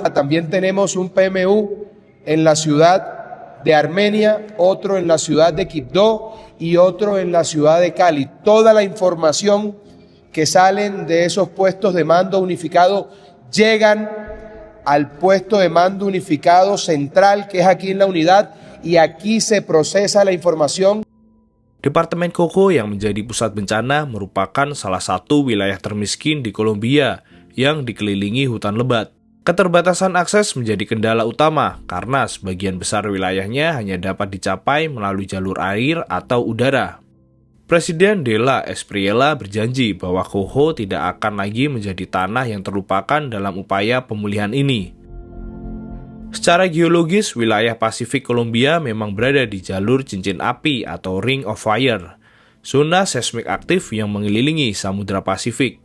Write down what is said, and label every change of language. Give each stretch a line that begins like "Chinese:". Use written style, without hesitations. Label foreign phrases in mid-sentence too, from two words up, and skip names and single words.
Spanish: También tenemos un PMU en la ciudad de Armenia, otro en la ciudad de Quibdó y otro en la ciudad de Cali. Toda la información que salen de esos puestos de mando unificado llegan al puesto de mando unificado central, que es aquí en la unidad, y aquí se procesa la información.
Indonesian: Departemen Jojo yang menjadi pusat bencana merupakan salah satu wilayah termiskin di Kolombia yang dikelilingi hutan lebat. Keterbatasan akses menjadi kendala utama karena sebagian besar wilayahnya hanya dapat dicapai melalui jalur air atau udara. Presiden de la Espriella berjanji bahwa Jojo tidak akan lagi menjadi tanah yang terlupakan dalam upaya pemulihan ini. Secara geologis, wilayah Pasifik Kolombia memang berada di jalur cincin api atau
English: Ring of Fire,
Indonesian: zona seismik aktif yang mengelilingi Samudra Pasifik.